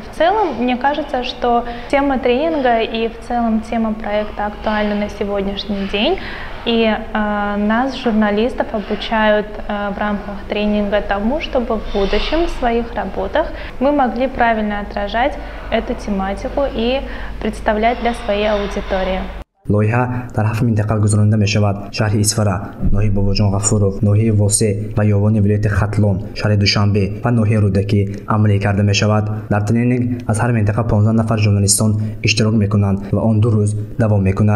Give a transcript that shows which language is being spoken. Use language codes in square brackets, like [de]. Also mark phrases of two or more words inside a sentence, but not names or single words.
[ru] В целом, мне кажется, что тема тренинга и в целом тема проекта актуальна на сегодняшний день. И нас, журналистов, обучают в рамках тренинга тому, чтобы в будущем в своих работах мы могли правильно отражать эту тематику и представлять для своей аудитории. [tg] лоиҳа дар 7 минтақа гузаронида мешавад. Шаҳри Исфара, ноҳияи Бобоҷон Ғафуров, ноҳияи Восе ва ёвони вилояти Хатлон, шаҳри Душанбе ва ноҳияи Рӯдакӣ амалӣ карда мешавад. Дар тренинг аз ҳар минтақа 15 нафар журналистон иштирок мекунанд ва он 2 рӯз давом мекунад.